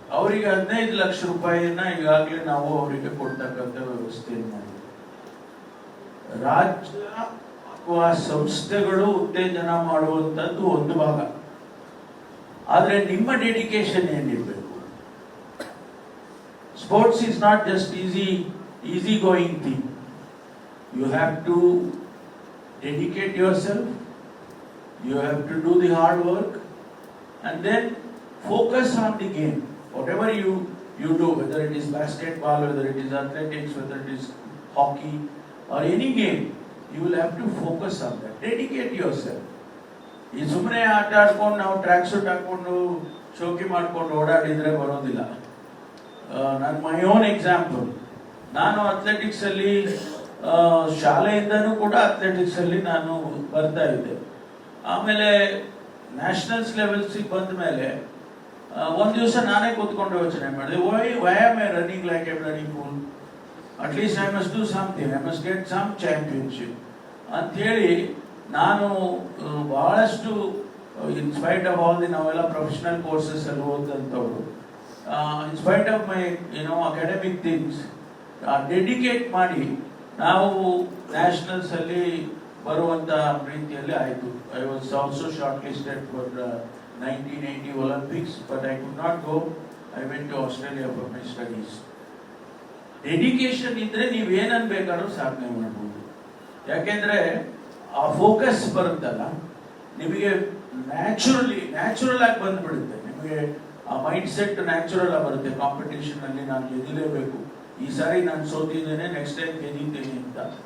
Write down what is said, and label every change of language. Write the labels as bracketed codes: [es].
[kn] ಅವರಿಗೆ 15 ಲಕ್ಷ ರೂಪಾಯಿಯನ್ನ ಈಗಾಗಲೇ ನಾವು ಅವರಿಗೆ ಕೊಡ್ತಕ್ಕಂಥ ವ್ಯವಸ್ಥೆ ಮಾಡಿದ್ವಿ. ರಾಜ್ಯ ಅಥವಾ ಸಂಸ್ಥೆಗಳು ಉತ್ತೇಜನ ಮಾಡುವಂತದ್ದು ಒಂದು ಭಾಗ, ಆದ್ರೆ ನಿಮ್ಮ dedication ಏನಿರ್ಬೇಕು. [en] Sports is not just easy going thing. You have to dedicate yourself, you have to do the hard work, and then focus on the game. Whatever you do, whether it is basketball, whether it is athletics, whether it is hockey or any game, you will have to focus on that. Dedicate yourself. [kn] ಈ ಸುಮ್ಮನೆ ಆಟ ಆಡ್ಕೊಂಡು ನಾವು track suit ಹಾಕೊಂಡು ಶೋಕಿ ಮಾಡ್ಕೊಂಡು ಓಡಾಡಿದ್ರೆ ಬರೋದಿಲ್ಲ. ನನ್ನ [en] my own example, [kn] ನಾನು ಅಥ್ಲೆಟಿಕ್ಸ್ ಅಲ್ಲಿ ಶಾಲೆಯಿಂದನೂ ಕೂಡ ಅಥ್ಲೆಟಿಕ್ಸ್ ಅಲ್ಲಿ ನಾನು ಬರ್ತಾ ಇದ್ದೆ. ಆಮೇಲೆ ನ್ಯಾಷನಲ್ಸ್ ಲೆವೆಲ್ಸ್ ಬಂದ ಮೇಲೆ ಒಂದ್ ದಿವಸ ನಾನೇ ಕೂತ್ಕೊಂಡು ಯೋಚನೆ ಮಾಡಿದೆ, [en] why am I running like a bloody fool, at least I must do something, I must get some championship [kn] ಅಂತ ಹೇಳಿ ನಾನು ಬಹಳಷ್ಟು ಇನ್ಸ್ಪೈಟ್ ಆಫ್ ಆಲ್ ನಾವೆಲ್ಲ ಪ್ರೊಫೆಷನಲ್ ಕೋರ್ಸಸ್ ಅಲ್ಲಿ ಓದಂತವ್ರು, [en] in spite of my academic things [kn] dedicate ಮಾಡಿ ನಾವು ನ್ಯಾಷನಲ್ಸ್ ಅಲ್ಲಿ ಬರುವಂತ ರೀತಿಯಲ್ಲಿ ಆಯಿತು. [en] I was also shortlisted for 1980 Olympics, but I could not go. I went to Australia for my studies. [kn] Dedication ಇದ್ರೆ ನೀವು ಏನನ್ ಬೇಕಾದ್ರೂ ಸಾಧನೆ ಮಾಡ್ಬೋದು. ಯಾಕೆಂದ್ರೆ ಆ ಫೋಕಸ್ ಬರುತ್ತಲ್ಲ ನಿಮಗೆ ನ್ಯಾಚುರಲ್ ಆಗಿ ಬಂದ್ಬಿಡುತ್ತೆ. ನಿಮಗೆ ಆ ಮೈಂಡ್ ಸೆಟ್ ನ್ಯಾಚುರಲ್ ಆಗಿ ಬರುತ್ತೆ. ಕಾಂಪಿಟೇಷನ್ ಅಲ್ಲಿ ನಾನು ಗೆಲ್ಲಲೇಬೇಕು, ಈ ಸಾರಿ ನಾನು ಸೋತಿದ್ದೇನೆ, ನೆಕ್ಸ್ಟ್ ಟೈಮ್ ಗೆದ್ದಿದ್ದೇನೆ ಅಂತ.